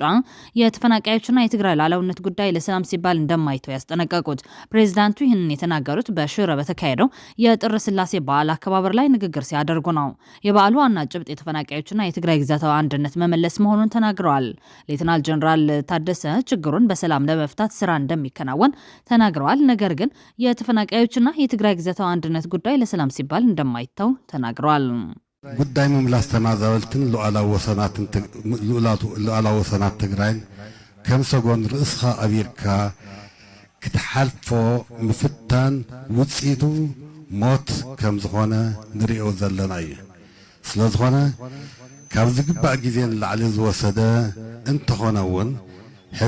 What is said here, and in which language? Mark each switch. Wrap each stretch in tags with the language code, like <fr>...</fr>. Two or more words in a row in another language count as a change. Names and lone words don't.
<am>የተፈናቃዮችና የትግራይ ሉዓላዊነት ጉዳይ ለሰላም ሲባል እንደማይተው ያስጠነቀቁት። ፕሬዝዳንቱ ይህንን የተናገሩት በሽረ በተካሄደው የጥር ስላሴ በዓል አከባበር ላይ ንግግር ሲያደርጉ ነው። የበዓሉ ዋና ጭብጥ የተፈናቃዮችና የትግራይ ግዛታዊ አንድነት መመለስ መሆኑን ተናግረዋል። ሌተናል ጀነራል ታደሰ ችግሩን በሰላም ለመፍታት ስራ እንደሚከናወን ተናግረዋል። ነገር ግን የተፈናቃዮችና የትግራይ ግዛታዊ አንድነት ጉዳይ ለሰላም ሲባል እንደማይተው ተናግረዋል።</am> <ti>ጉዳይ ምምላስ ተማዛበልትን ሉዓላዊ ወሰናት ትግራይን ከም ሰጎን ርእስኻ አቢርካ ክትሓልፎ ምፍታን ውፅኢቱ ሞት ከም ዝኾነ ንሪኦ ዘለና እዩ። ስለዝኾነ ካብ ዝግባእ ግዜ ንላዕሊ ዝወሰደ እንተኾነ እውን ሕዚ</ti>